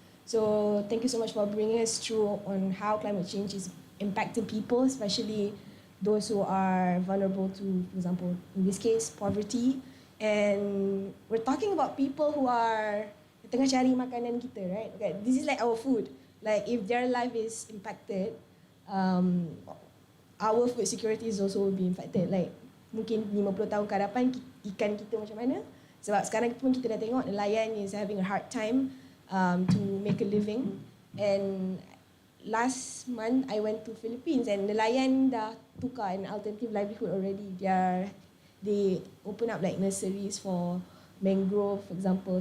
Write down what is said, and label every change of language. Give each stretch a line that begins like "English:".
English: So thank you so much for bringing us through on how climate change is impacting people, especially those who are vulnerable to, for example, in this case, poverty. And we're talking about people who are
Malay: tengah cari makanan kita,
English: right? Okay, this is like our food. Like if their life is impacted, our food security is also will be impacted.
Malay: Like mungkin 50 tahun ke hadapan ikan kita macam mana? Sebab sekarang pun kita dah tengok nelayan
English: is having a hard time to make a living. And last month I went to Philippines and
Malay: nelayan dah tukar
English: an alternative livelihood already. They open up like nurseries for mangrove, for example.